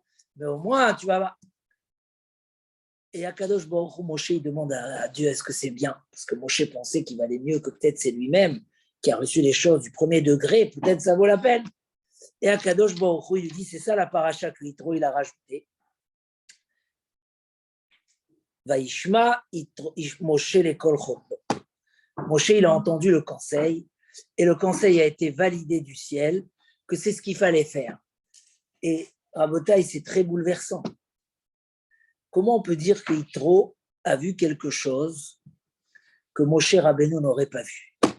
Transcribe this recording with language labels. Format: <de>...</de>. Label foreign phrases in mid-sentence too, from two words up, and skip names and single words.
<fr>Mais au moins, tu vas... Et Akadosh Baruch Hu, Moshe, il demande à Dieu, est-ce que c'est bien? Parce que Moshe pensait qu'il valait mieux que peut-être c'est lui-même qui a reçu les choses du premier degré, peut-être ça vaut la peine. Et Akadosh Baruch Hu, il dit, c'est ça la paracha que Yitro, il a rajouté.</fr> <he>וישמע משה לקול חותנו.</he> <fr>Moshe, il a entendu le conseil, et le conseil a été validé du ciel, que c'est ce qu'il fallait faire. Et Rabotai, c'est très bouleversant. Comment on peut dire que Yitro a vu quelque chose que Moshe Rabbeinu n'aurait pas vu?</fr>